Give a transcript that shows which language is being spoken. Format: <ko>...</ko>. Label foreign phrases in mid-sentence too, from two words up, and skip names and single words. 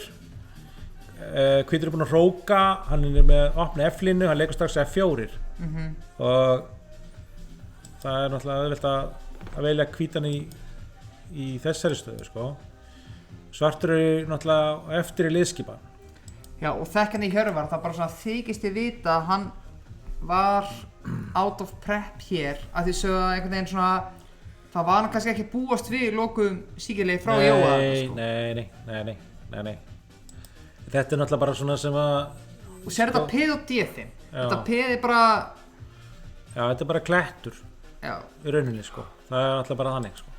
<is>Hvítur er búinn að hróka, hann er með opna F-línu, hann leikur strax F4 og það er náttúrulega auðvelt að velja hvítan í þessari stöðu sko. Svartur er náttúrulega eftir í liðskipan. Já og þekkandi í Hjörvar, það bara svona þykist ég vita að hann var</is> <en>out of prep</en> <is>hér að því sögðu að einhvern veginn svona það var hann kannski ekki búast við lokuðum síkilegi frá Jóa sko. Nei þetta er náttúrulega bara svona sem að og sér þetta peð og D5 þetta peð er bara þetta er bara klettur í rauninni sko það er náttúrulega bara þannig sko</is>